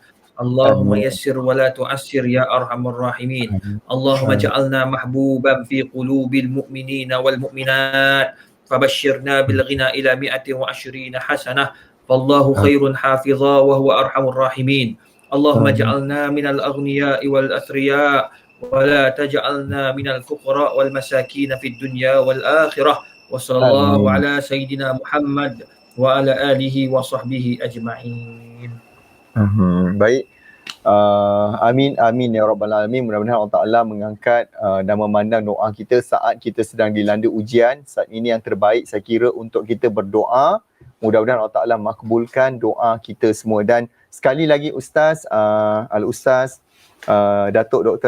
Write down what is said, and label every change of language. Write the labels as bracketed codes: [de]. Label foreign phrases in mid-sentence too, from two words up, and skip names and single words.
[ar] اللهم يسر ولا تعسر يا أرحم الراحمين. اللهم اجعلنا محبوبا في قلوب المؤمنين والمؤمنات فبشرنا بالغنى إلى 120 حسنة والله خير حافظا وهو أرحم الراحمين. اللهم اجعلنا من الأغنياء والأثرياء ولا تجعلنا من الفقراء والمساكين في الدنيا والآخرة. وصلى الله على سيدنا محمد وعلى آله وصحبه أجمعين. Baik. آمين يا رب العالمين. [ms] Mudah-mudahan Allah Taala mengangkat dan memandang doa kita saat kita sedang dilanda ujian. Saat ini yang terbaik saya kira untuk kita berdoa. Mudah-mudahan Allah Taala makbulkan doa kita semua. Dan sekali lagi Ustaz Al-Ustaz Datuk Dr.